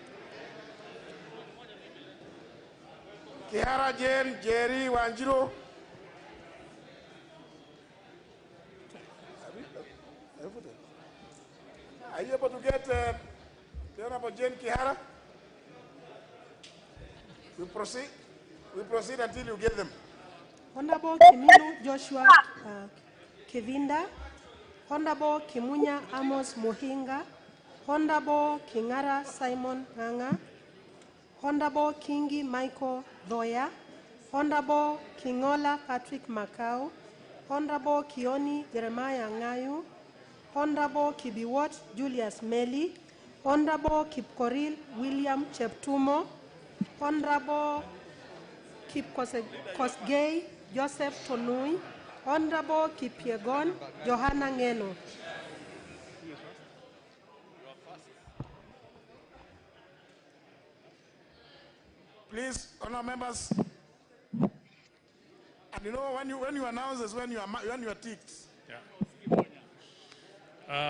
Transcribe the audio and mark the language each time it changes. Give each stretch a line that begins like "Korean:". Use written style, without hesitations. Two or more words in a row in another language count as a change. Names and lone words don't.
English: Kihara Jane, Jerry Wanjiro. Are you able to get the Honorable Jane Kihara? We proceed until you get them. Honorable Kiminu Joshua Kevinda. Honorable Kimunya Amos Mohinga, Honorable Kingara Simon Nganga, Honorable Kingi Michael Thoya, Honorable Kingola Patrick Macau, Honorable Kioni Jeremiah Ngayu, Honorable Kibiwot Julius Meli, Honorable Kipkoril William Cheptumo, Honorable Kipkosgei Joseph Tonui, Honorable Kipiegon Johanna Ngeno. Please, honour members. And you know, when you announce is when you are ticked. Yeah.